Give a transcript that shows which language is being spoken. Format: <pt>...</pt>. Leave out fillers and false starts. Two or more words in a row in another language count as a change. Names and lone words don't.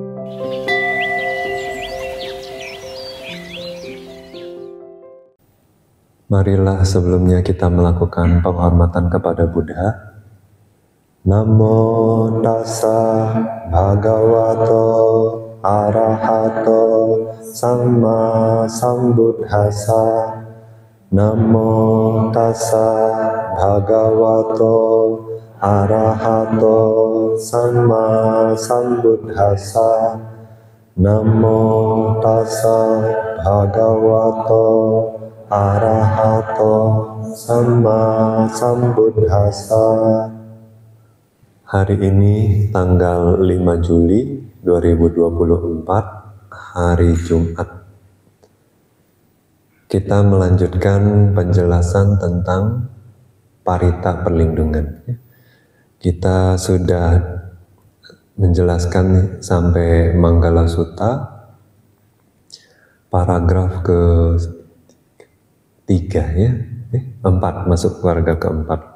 <id>Marilah sebelumnya kita melakukan penghormatan kepada Buddha.</id> <pi>Namo tassa bhagavato arahato samma sambuddhassa. Namo tassa bhagavato arahato samma sambuddhassa. Namo tassa bhagavato arahato samma sambuddhassa.</pi> <id>Hari ini tanggal 5 Juli 2024, hari Jumat. Kita melanjutkan penjelasan tentang parita perlindungan. Kita sudah menjelaskan sampai Manggala Sutta, paragraf ke-3 ya, 4, masuk keluarga keempat.</id>